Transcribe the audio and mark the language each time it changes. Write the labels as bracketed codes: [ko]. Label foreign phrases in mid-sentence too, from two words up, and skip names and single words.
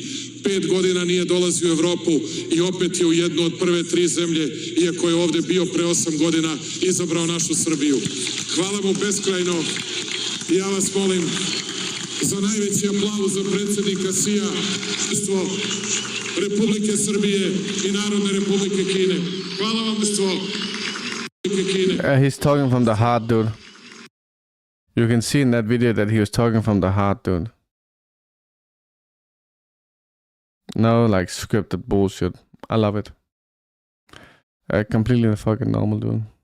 [sr] 5 godina nije dolazio u Evropu I opet je u jednu od prve 3 zemlje, iako je ovde bio pre 8 godina, izabrao našu Srbiju. Hvala mu beskrajno I ja vas molim za najveći aplauz za predsjednika Sija, Republike Srbije I Narodne Republike Kine. Hvala vam stvo. [en] He's talking from the heart, dude. You can see in that video that he was talking from the heart, dude. No, like scripted bullshit. I love it. Completely fucking normal, dude.